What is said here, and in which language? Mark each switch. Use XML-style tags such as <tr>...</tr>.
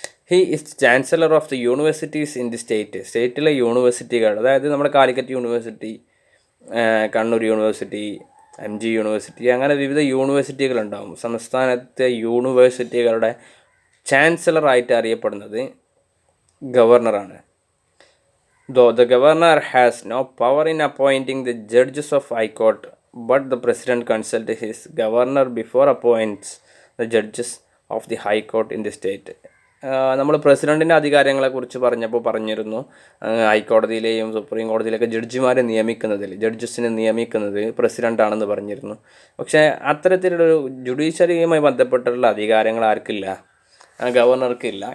<en>he is chancellor of the universities in the</en> <ml>സ്റ്റേറ്റിലെ യൂണിവേഴ്സിറ്റികൾ, അതായത് നമ്മുടെ Calicut university, Kannur university, MG university, അങ്ങനെ വിവിധ യൂണിവേഴ്സിറ്റികളുണ്ടാകും. സംസ്ഥാനത്തെ യൂണിവേഴ്സിറ്റികളുടെ ചാൻസലറായിട്ട് അറിയപ്പെടുന്നത് ഗവർണറാണ്.</ml> <en>The governor has no power in appointing the judges of High Court, but the president consults his governor before appoints the judges of the High Court in the state.</en> <ml>നമ്മൾ പ്രസിഡൻറ്റിൻ്റെ അധികാരങ്ങളെക്കുറിച്ച് പറഞ്ഞിരുന്നു. ഹൈക്കോടതിയിലെയും supreme കോടതിയിലൊക്കെ ജഡ്ജസിനെ നിയമിക്കുന്നത് പ്രസിഡൻ്റാണെന്ന് പറഞ്ഞിരുന്നു. പക്ഷേ അത്തരത്തിലുള്ളൊരു ജുഡീഷ്യറിയുമായി ബന്ധപ്പെട്ടുള്ള അധികാരങ്ങൾ ആർക്കില്ല? ഗവർണർക്കില്ല.</ml>